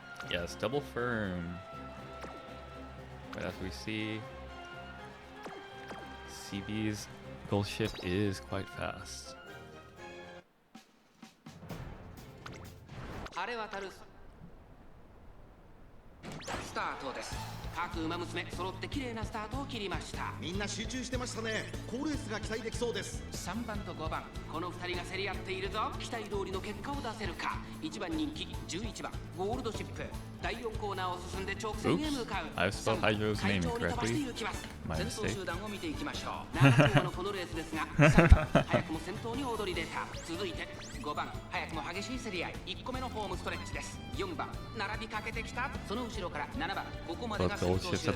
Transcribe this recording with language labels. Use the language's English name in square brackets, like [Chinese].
[English] Yes, double firm. But as we see, CB's goal shift is quite fast. [Japanese] 晴れ渡るスタートです。各馬娘揃って綺麗なスタートを切りました。みんな集中してましたね。好レースが期待できそうです。 3番と5番、この2人が競り合っているぞ。期待通りの結果を出せるか。 1番人気11番ゴールドシップ。第4コーナーを進んで直線へ向かう。 [English] I've spelled Hydro's name incorrectly. My [Japanese] 先頭 [English] mistake. [Japanese] 集団を見ていきましょう。7頭のこのレースですが、3番早くも先頭に躍り出た。続いて5番早くも激しい競り合い。1個目のホームストレッチです。 4番並びかけてきた。その後ろから7番ここまでが先頭集団。